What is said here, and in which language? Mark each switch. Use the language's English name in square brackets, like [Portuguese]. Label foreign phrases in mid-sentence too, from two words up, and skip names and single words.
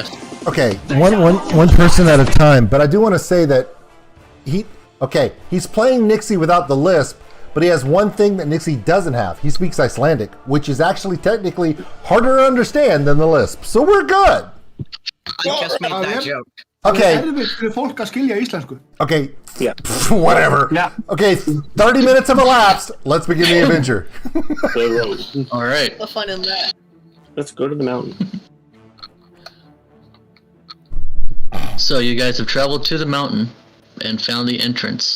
[English] Okay, one person at a time. But I do want to say that he's playing Nixie without the lisp, but he has one thing that Nixie doesn't have. He speaks Icelandic, which is actually technically harder to understand than the lisp. So we're good. I just made that joke. Okay, [Icelandic] Erfitt fyrir fólk að skilja íslensku. [English] okay, Yeah. whatever. Yeah. Okay, 30 minutes have elapsed. Let's begin the adventure. The road. All right. The fun in that. Let's go to the mountain. So you guys have traveled to the mountain and found the entrance.